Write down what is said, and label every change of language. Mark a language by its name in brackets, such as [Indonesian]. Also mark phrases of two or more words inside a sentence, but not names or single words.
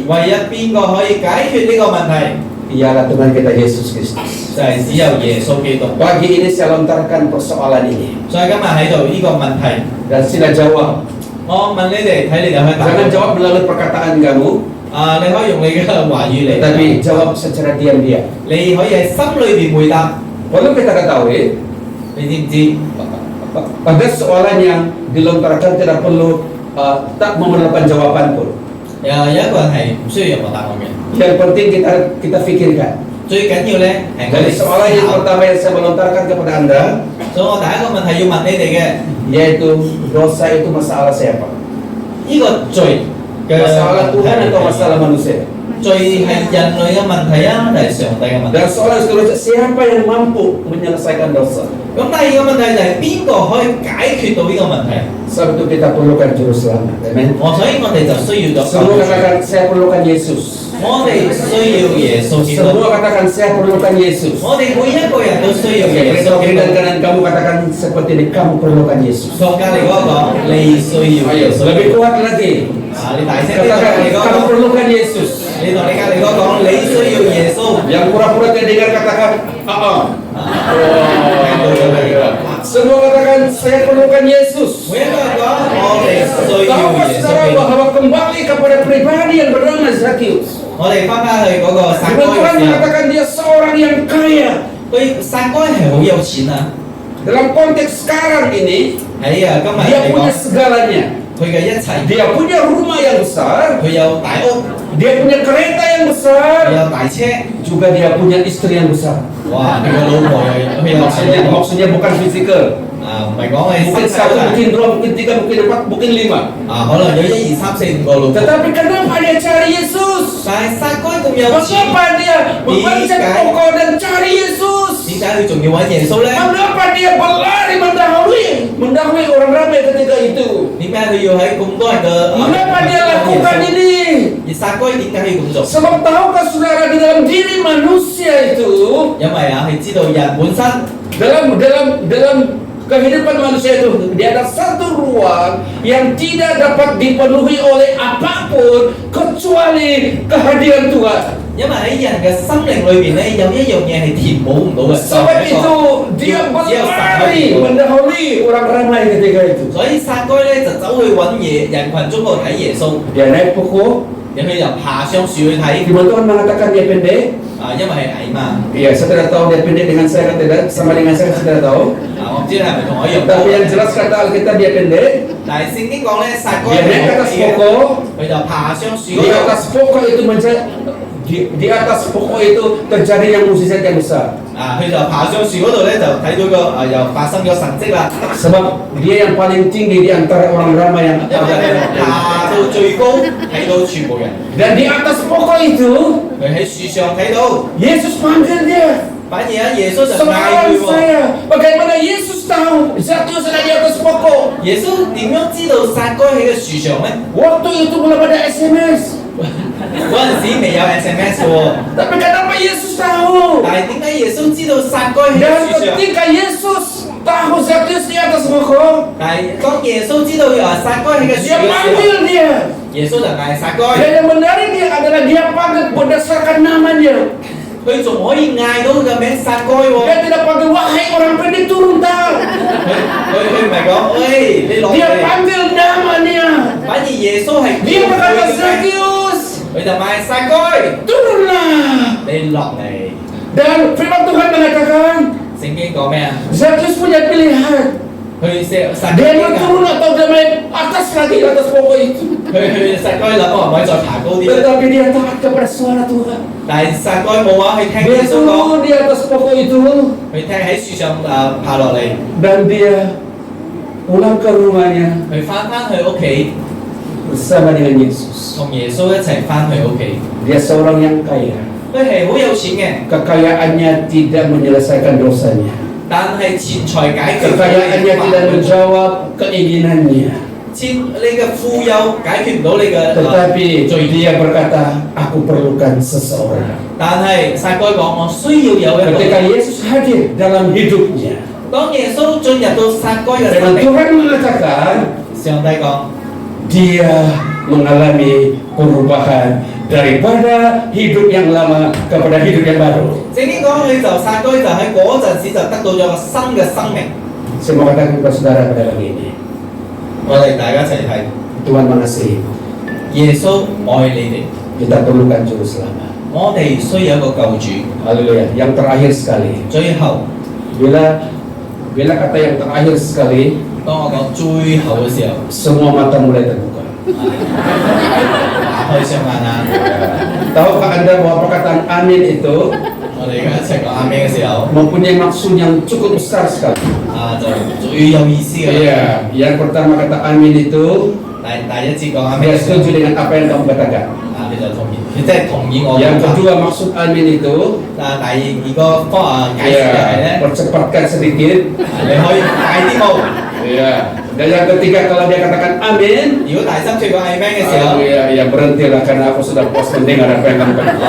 [Cantonese] 唯一邊個可以解決呢個問題， [Malay] ialah Tuhan kita Yesus Kristus. [Cantonese] 就係只有耶穌基督。 [Malay] Pagi ini saya lontarkan persoalan ini [Cantonese] 所以今日喺度呢個問題， [Malay] dan sila jawab. [Cantonese] 我問你哋，睇你哋去答。 [Malay] Jangan jawab melalui perkataan kamu, [Cantonese] 你可以用你嘅話語嚟， [Malay] tetapi jawab secara diam-diam. [Cantonese] 你可以喺心裏邊回答。 [Malay] Perlu kita ketahui, [Cantonese] 你知唔知？ [Malay] pada soalan yang dilontarkan tidak perlu tak memerlukan jawaban pun. [Cantonese] 有一個人係唔需要任何答案嘅， [Malay] Yang penting kita pikirkan. [Cantonese] 最緊要咧係我 [Malay] Dari [Cantonese] 哋思 [Malay] soalan yang [Cantonese] 考。 [Malay] pertama yang saya melontarkan kepada Anda, [Cantonese] 所以我第一個問題要問你哋嘅， [Malay] yaitu dosa itu masalah siapa? [Cantonese] 呢個罪嘅 [Malay] Masalah Tuhan atau masalah manusia? [Cantonese] 罪係人類嘅問題啊，定係上帝嘅問題？ [Malay] Dan soalan seterusnya, siapa yang mampu menyelesaikan dosa? [Cantonese] 咁第二個問題就係邊個可以解決到呢個問題？ [Malay] Sebab itu kita perlukan juru selamat. Amen. [Cantonese] 所以我哋就需要咗 [Malay] Semua katakan saya perlukan Yesus. [Cantonese] 我哋需要耶穌基督， [Malay] Semua katakan saya perlukan Yesus. [Cantonese] 我哋每一個人都需要 [Malay] Oke, [Cantonese] 耶 [Malay] beritahu [Cantonese] 穌基 [Malay] kiri [Cantonese] 督。 [Malay] dan kanan kamu katakan seperti ini, kamu perlukan Yesus. [Cantonese] 同隔離嗰個講，你需要耶 [Malay] Ayo, [Cantonese] 穌。 [Malay] lebih kuat lagi. [Cantonese] 你大聲啲同隔 [Malay] Katakan [Cantonese] 離嗰個 [Malay] kamu [Cantonese] 講， [Malay] perlukan Yesus. [Cantonese] 你同你隔離嗰個講，你需要耶穌。 [Malay] Yang pura-pura tidak dengar katakan, "Ah." Semua katakan saya perlukan Yesus. [Cantonese] 每一個人講，我哋需要 [Malay] Tahukah [Cantonese] 耶穌 [Malay] saudara [Cantonese] 基督。 [Malay] bahwa kembali kepada pribadi yang bernama Zakheus. [Cantonese] 我哋翻返去嗰個撒該 [Malay] Firman [Cantonese] 嘅 [Malay] Tuhan [Cantonese] 時候， [Malay] mengatakan dia seorang yang kaya. [Cantonese] 佢撒該係好有錢啊！ [Malay] Dalam konteks sekarang ini, [Cantonese] 喺今日 [Malay] dia [Cantonese] 嚟 [Malay] punya [Cantonese] 講， [Malay] segalanya. [Cantonese] 佢嘅一切， [Malay] Dia punya rumah yang besar, [Cantonese] 佢有大屋， [Malay] dia punya kereta yang [Cantonese] 佢 [Malay] besar, [Cantonese] 有大車， [Malay] juga dia punya istri yang besar. [Cantonese] 哇！佢個老婆又佢有 [Malay] Maksudnya bukan fisikal. [Cantonese] 唔係講係 [Malay] Mungkin [Cantonese] 身 [Malay] satu, [Cantonese] 材 [Malay] mungkin dua, mungkin tiga, mungkin empat, mungkin lima. [Cantonese] 可能有1、2、3、4、5個老婆， [Malay] Tetapi kenapa dia cari Yesus? [Cantonese] 但係撒該咁有錢， [Malay] Mengapa dia membancet toko dan cari Yesus? [Cantonese] 點解佢仲要揾耶穌咧？ [Malay] Mengapa dia berlari mendahului orang ramai ketika itu? [Cantonese] 點解佢要喺咁多人嘅 [Malay] Mengapa dia lakukan ini? [Cantonese] 而撒該點解要咁做？ [Malay] Sebab tahukah saudara di dalam diri manusia itu, [Cantonese] 因為佢知道人本身 [Malay] dalam kehidupan manusia itu dia ada satu ruang yang tidak dapat dipenuhi oleh apapun kecuali kehadiran Tuhan. [Cantonese] 因為喺人嘅心靈裏邊咧，有一樣嘢係填補唔到嘅， [Malay] Sebab itu dia berlari mendahului orang ramai ketika itu. [Cantonese] 所以撒該咧就走去揾人群中度睇耶穌， [Malay] Dia naik pokok. [Cantonese] 然後佢就爬上樹去睇， [Malay] Firman Tuhan mengatakan dia pendek. [Cantonese] 因為係矮嘛。 [Malay] Iya, saya tidak tahu dia pendek dengan saya atau tidak. Sama dengan saya tidak tahu. [Cantonese] 我唔知你係咪同我一樣 [Malay] Tapi yang jelas kata Alkitab dia pendek. [Cantonese] 但係聖經講咧，撒該 [Malay] Dia naik ke atas [Cantonese] 嘅， [Malay] pokok. [Cantonese] 佢就爬上樹 [Malay] Di [Cantonese] 嗰度。 [Malay] atas pokok itu di atas pokok itu terjadi yang mukjizat yang besar. [Cantonese] 佢就爬上樹嗰度咧，就睇到個又發生咗神跡啦。 [Malay] Sebab dia yang paling tinggi di antara orang ramai yang [Cantonese] 因為佢 [Malay] ada. [Cantonese] 爬到最高，睇到全部人。 [Malay] Dan di atas pokok itu [Cantonese] 佢喺樹上睇到， [Malay] Yesus panggil dia. [Cantonese] 反而喺耶穌就嗌 [Malay] Soalan [Cantonese] 佢喎。 [Malay] saya, bagaimana Yesus tahu Zakheus ada di atas pokok? [Cantonese] 耶穌點樣知道撒該喺個樹上咧？ [Malay] Waktu itu belum ada SMS. [Cantonese] 嗰陣時未有 SMS 喎， [Malay] Tapi kenapa Yesus tahu? [Cantonese] 但係點解耶穌知道撒該喺 [Malay] Dan [Cantonese] 樹上？ [Malay] ketika Yesus tahu Zakheus di atas pokok, [Cantonese] 但係當耶穌知道撒該喺個樹 [Malay] dia [Cantonese] 嘅時候， [Malay] panggil dia. [Cantonese] 耶穌就嗌撒該， [Malay] Dan yang menarik dia adalah dia panggil berdasarkan namanya. [Cantonese] 佢仲可以嗌到佢嘅名撒該喎。 [Malay] Dia tidak panggil wahai orang pendek turun tahu. [Cantonese] 佢唔係講，喂，你落 [Malay] Dia [Cantonese] 嚟， [Malay] panggil namanya. [Cantonese] 反而耶穌係 [Malay] Dia [Cantonese] 叫佢 [Malay] berkata [Cantonese] 嘅名， [Malay] Zakheus, [Cantonese] 佢就嗌撒該， [Malay] turunlah. [Cantonese] 你落嚟。 [Malay] Dan firman Tuhan mengatakan, [Cantonese] 聖經講咩啊？ [Malay] Zakheus punya pilihan. [Cantonese] 佢撒 [Malay] Dia [Cantonese] 該 [Malay] mau turun atau dia main atas lagi di atas pokok itu. [Cantonese] 佢撒該諗我唔可以再爬高啲， [Malay] Tetapi dia taat kepada suara Tuhan. [Cantonese] 但係撒該冇話去聽 [Malay] Dia [Cantonese] 耶穌講， [Malay] turun di atas pokok itu [Cantonese] 佢聽喺樹上爬落嚟， [Malay] dan dia pulang ke rumahnya [Cantonese] 佢翻去屋企， [Malay] bersama dengan Yesus. [Cantonese] 同耶穌一齊翻去屋企。 [Malay] Dia seorang yang kaya. [Cantonese] 佢係好有錢嘅， [Malay] Kekayaannya tidak menyelesaikan dosanya. [Cantonese] 但係錢財解決唔到 [Malay] Kekayaannya [Cantonese] 你嘅 [Malay] tidak [Cantonese] 煩惱， [Malay] menjawab keinginannya. [Cantonese] 你嘅富有解決唔到你嘅 [Malay] Tetapi [Cantonese] 罪， [Malay] dia berkata, aku perlukan seseorang. [Cantonese] 但係撒該講我需要有一個 [Malay] Ketika [Cantonese] 人。 [Malay] Yesus hadir dalam hidupnya, [Cantonese] 當耶穌進入到撒該嘅 [Malay] dan [Cantonese] 生命， [Malay] Tuhan mengatakan [Cantonese] 上帝講 [Malay] dia mengalami perubahan daripada hidup yang lama kepada hidup yang baru. [Cantonese] 聖經講佢就撒該就喺嗰陣時就得到咗個新嘅生命。 [Malay] Saya mau katakan kepada saudara pada pagi ini, [Cantonese] 我哋大家一齊睇， [Malay] Tuhan mengasihi. [Cantonese] 耶穌愛你哋， [Malay] Kita perlukan juru selamat. [Cantonese] 我哋需要一個救主。 [Malay] Haleluya. Yang terakhir sekali, [Cantonese] 最後， [Malay] bila kata yang terakhir sekali, [Cantonese] 當我講最後嘅時候， [Malay] semua mata mulai terbuka. [Cantonese] 打開雙眼啊！ [Malay] Tahukah Anda bahwa perkataan amin itu [Cantonese] 我哋而家一齊講阿們嘅時候， [Malay] mempunyai maksud yang cukup besar sekali? [Cantonese] 就最有意思嘅。 [Malay] Iya, yang pertama kata amin itu [Cantonese] 第一節講阿們 [Malay] dia [Cantonese] 嘅時候， [Malay] setuju dengan apa yang kamu katakan. [Cantonese] 你就同意，你即係同意我 [Malay] Yang [Cantonese] 講法。 [Malay] kedua maksud amin itu [Cantonese] 第二個解釋就係咧， [Malay] percepatkan sedikit. [Cantonese] 你可以快啲冇。 [Malay] Iya. Dan yang ketiga kalau dia katakan amin, [Cantonese] 如果第三節講阿們嘅時候， [Malay] ya berhentilah karena aku sudah puas mendengar apa yang kamu katakan.